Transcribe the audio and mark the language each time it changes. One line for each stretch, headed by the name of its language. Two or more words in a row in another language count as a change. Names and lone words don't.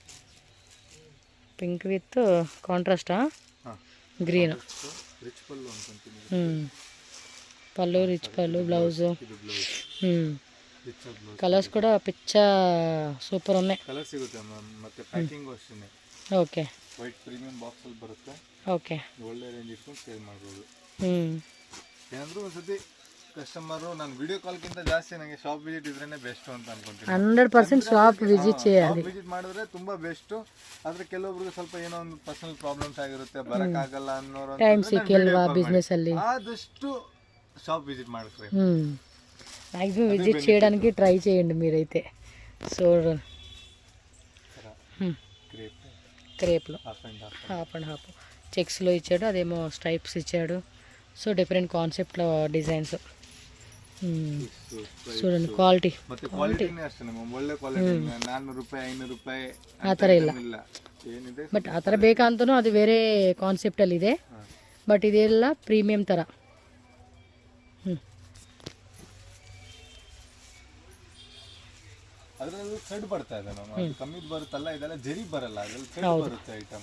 English: pink with contrast?
Telugu: గ్రీన్. పళ్ళు రిచ్ పళ్ళు, బ్లౌజు. కలర్స్ కూడా పిచ్చ సూపర్ ఉన్నాయి.
English: okay okay.
Kannada: ಏನಾದರೂ ಒಂದ್ಸತಿ ಕಸ್ಟಮರು ನಾನು
English: video call
Kannada: ಜಾಸ್ತಿ ನನಗೆ
English: shop visit
Kannada: ಇದ್ರೇನೆ ಬೆಸ್ಟ್ ಅಂತ ಅನ್ಕೊಂತೀನಿ.
Telugu: 100%
English: shop visit
Telugu: చేయాలి.
Kannada: ವಿಸಿಟ್ ಮಾಡಿದ್ರೆ ತುಂಬಾ ಬೆಸ್ಟ್. ಆದ್ರೆ ಕೆಲವೊಬ್ರಿಗೆ ಸ್ವಲ್ಪ ಏನೋ ಒಂದು
English: personal problems
Kannada: ಆಗಿರುತ್ತೆ, ಬರಕ್ಕಾಗಲ್ಲ ಅನ್ನೋರು ಟೈಮ್ ಸಿಕ್ಕಿಲ್ವಾ ಬಿಸ್ನೆಸ್ ಅಲ್ಲಿ, ಆದಷ್ಟು
English: shop visit
Kannada: ಮಾಡ್ತಾರೆ.
English: maximum visit
Telugu: చేయడానికి ట్రై చేయండి మీరైతే. సో క్రేప్లో
English: half and half
Telugu: చెక్స్లో ఇచ్చాడు, అదేమో స్ట్రైప్స్ ఇచ్చాడు.
English: so different
Telugu: కాన్సెప్ట్లో డిజైన్స్ చూడండి.
Kannada: క్వాలిటీ ಆ ಥರ ಇಲ್ಲ. ಬಟ್ ಆ ಥರ ಬೇಕಂತನೂ ಅದು ಬೇರೆ ಕಾನ್ಸೆಪ್ಟಲ್ಲಿ ಇದೆ. ಬಟ್ ಇದೆಲ್ಲ ಪ್ರೀಮಿಯಂ ಥರ. ಅದರಲ್ಲಿ ಥ್ರೆಡ್ ಬರ್ತಾ ಇದೆ ನಾವು, ಕಮ್ಮಿ ಬರುತ್ತಲ್ಲ, ಇದೆಲ್ಲ ಜರಿ ಬರಲ್ಲ, ಅದರಲ್ಲಿ ಥ್ರೆಡ್ ಬರುತ್ತೆ ಐಟಮ್.